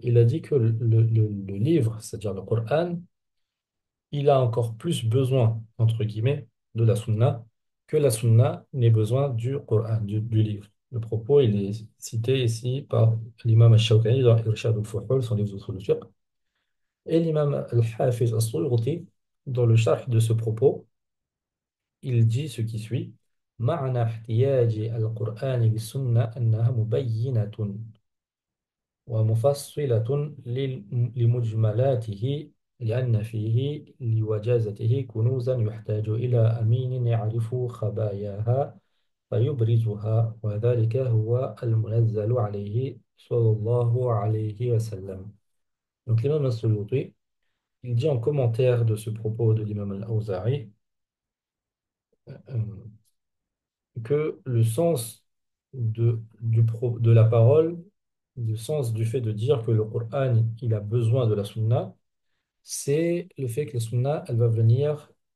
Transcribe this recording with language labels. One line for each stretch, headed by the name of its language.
French: Il a dit que le livre, c'est-à-dire le Coran, il a encore plus besoin, entre guillemets, de la sunna que la sunna n'ait besoin du Coran, du livre. Le propos, il est cité ici par l'imam al-Shawkani dans Irshad al-Fuhul, son livre sur le fiqh, et l'imam al-Hafiz al-Suyuti, dans le sharh de ce propos, il dit ce qui suit.
Arabic: معنى احتياج القرآن بالسنة أنها مبينة ومفصلة لمجملاته لأن فيه لوجازته كنوزا يحتاج إلى أمين يعرف خباياها فيبرزها وذلك هو المنزل عليه صلى الله عليه وسلم.
French: Donc l'imam al-Suyuti, il dit en commentaire de ce propos de l'imam al-Awza'i que le sens de la parole, le sens du fait de dire que le Coran, il a besoin de la sunna, c'est le fait que la sunna, elle va venir